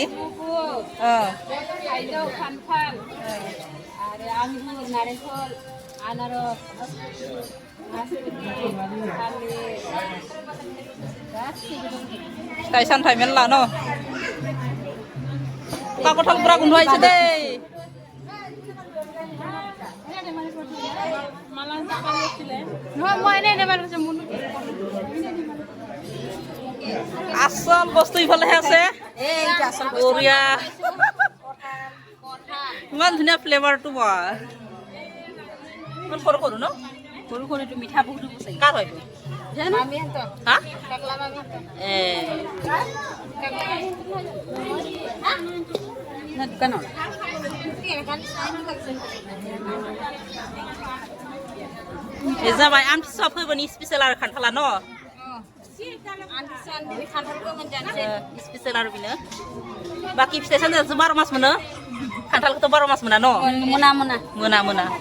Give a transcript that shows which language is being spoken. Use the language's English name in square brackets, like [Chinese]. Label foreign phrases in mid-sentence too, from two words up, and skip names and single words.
[Bodo] थाइजौ खान्थाल आरो आंगुर नारेंखल आनारस फिथाइ सामथाइ मेरला न' काकथाल बुरा गुन्द आइसे दे [Assamese] আচল বস্তু ইফালেহে আছে বঢ়িয়া ইমান ধুনীয়া ফ্লেভাৰটো বা ইমান সৰু সৰু ন সৰু সৰুটো মিঠা বহুত কাৰ হয় হা দোকানত [Bodo] जाबाय आमथिसुवा फोरबोनि स्पेशल आरो खान्थाला न स्पेशल आरो बेनो बाखि फिथाइ सामथाइयासो 12 मास मोनो खान्थालखौथ' 12 मास मोना न मोना